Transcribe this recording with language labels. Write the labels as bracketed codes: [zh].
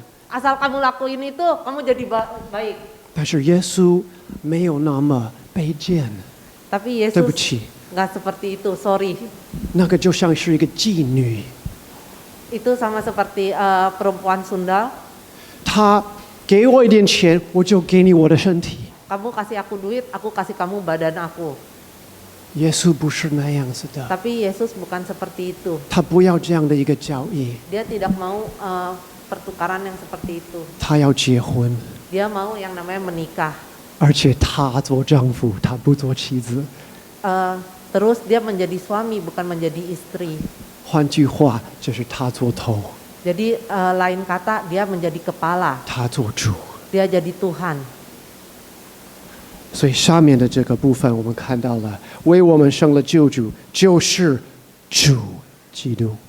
[id] asal kamu lakuin itu, kamu jadi baik. [zh] 但是耶稣没有那么卑贱， [id] Tapi [zh] 对不 [id] Yesus [zh] 起， [id] nggak seperti itu, sorry. [zh] 那个就像是一个妓女， [id] Itu sama seperti perempuan Sunda. [zh] 她给我一点钱，我就给你我的身体。 [id] Kamu kasih aku duit, aku kasih kamu badan aku. [zh] 耶稣不是那样子的， [id] Tapi Yesus bukan seperti itu. [zh] 他不要这样的一个交易， [id] Dia tidak mau pertukaran yang seperti itu. [zh] 他要结婚， [id] Dia mau yang namanya menikah. [zh] 而且他做丈夫，他不做妻子。 [id] Terus dia menjadi suami, bukan menjadi istri. [zh] 换句话，就是他做头， [id] Jadi lain kata, dia menjadi kepala, [zh] 他做主。 [id] dia jadi Tuhan. [zh] 所以下面的这个部分，我们看到了，为我们生了救主，就是主基督。